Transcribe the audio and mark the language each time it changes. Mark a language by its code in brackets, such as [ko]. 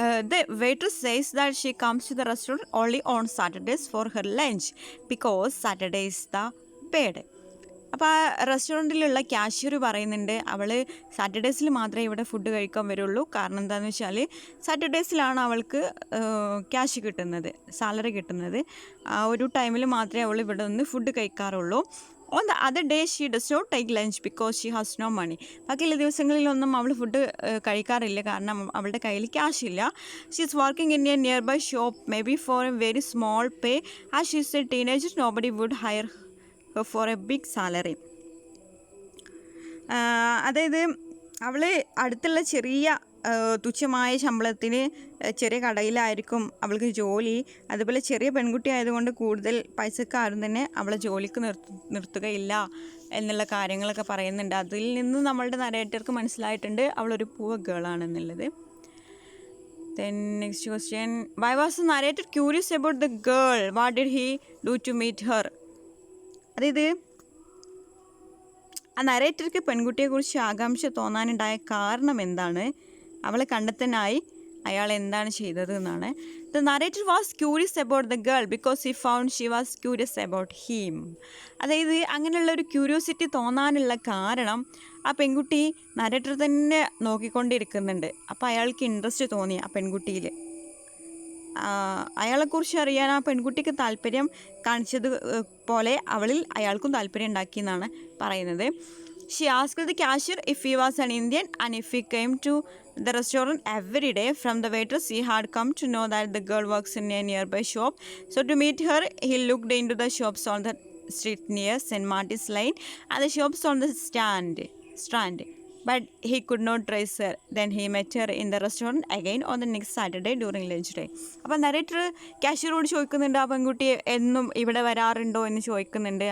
[en] The waitress says that she comes to the restaurant only on Saturdays for her lunch because Saturday is the pay day. [ml] അപ്പോൾ ആ റെസ്റ്റോറൻറ്റിലുള്ള cashier പറയുന്നുണ്ട് അവൾ സാറ്റർഡേസിൽ മാത്രമേ ഇവിടെ food കഴിക്കാൻ വരുള്ളൂ. കാരണം എന്താണെന്ന് വെച്ചാൽ സാറ്റർഡേസിലാണ് അവൾക്ക് ക്യാഷ് കിട്ടുന്നത്, സാലറി കിട്ടുന്നത്. ആ ഒരു ടൈമിൽ മാത്രമേ അവൾ ഇവിടെ നിന്ന് food കഴിക്കാറുള്ളൂ. [en] On the other day she does not take lunch because she has no money. [ml] ബാക്കിയുള്ള ദിവസങ്ങളിലൊന്നും അവൾ ഫുഡ് കഴിക്കാറില്ല, കാരണം അവളുടെ കയ്യിൽ ക്യാഷ് ഇല്ല. [en] She is working in a nearby shop may be for a very small pay. As she is a teenager nobody would hire for a big salary. [ml] അതായത് അവൾ അടുത്തുള്ള ചെറിയ തുച്ഛമായ ശമ്പളത്തിന് ചെറിയ കടയിലായിരിക്കും അവൾക്ക് ജോലി. അതുപോലെ ചെറിയ പെൺകുട്ടി ആയതുകൊണ്ട് കൂടുതൽ പൈസക്കാരും തന്നെ അവളെ ജോലിക്ക് നിർത്തുകയില്ല എന്നുള്ള കാര്യങ്ങളൊക്കെ പറയുന്നുണ്ട്. അതിൽ നിന്ന് നമ്മളുടെ നരേറ്റർക്ക് മനസ്സിലായിട്ടുണ്ട് അവളൊരു poor ഗേളാണെന്നുള്ളത്. [en] Then next question, why was the narrator curious about the girl? What did he do to meet her? [ml] അതായത് ആ നരേറ്റർക്ക് പെൺകുട്ടിയെക്കുറിച്ച് ആകാംക്ഷ തോന്നാനുണ്ടായ കാരണം എന്താണ്, അവളെ കണ്ടെത്താനായി അയാൾ എന്താണ് ചെയ്തത് എന്നാണ്. [en] The narrator was curious about the girl because he found she was curious about him. [ml] അതായത് അങ്ങനെയുള്ള ഒരു ക്യൂരിയോസിറ്റി തോന്നാനുള്ള കാരണം ആ പെൺകുട്ടി നരേറ്റർ തന്നെ നോക്കിക്കൊണ്ടിരിക്കുന്നുണ്ട്. അപ്പോൾ അയാൾക്ക് ഇൻട്രസ്റ്റ് തോന്നി ആ പെൺകുട്ടിയിൽ. അയാളെക്കുറിച്ച് അറിയാൻ ആ പെൺകുട്ടിക്ക് താല്പര്യം കാണിച്ചത് പോലെ അവളിൽ അയാൾക്കും താല്പര്യം ഉണ്ടാക്കി എന്നാണ് പറയുന്നത്. [en] She asked the cashier if he was an Indian and if he came to the restaurant every day. From the waitress he had come to know that the girl works in a nearby shop. So to meet her he looked into the shops on the street near St. Martin's Lane and the shops on the strand. But he could not trace her. Then he met her in the restaurant again on the next Saturday during lunch day. [ml] അപ്പോൾ narrator ക്യാഷ്യറോട് ചോദിക്കുന്നുണ്ട് ആ പെൺകുട്ടി എന്നും ഇവിടെ വരാറുണ്ടോ എന്ന് ചോദിക്കുന്നുണ്ട്.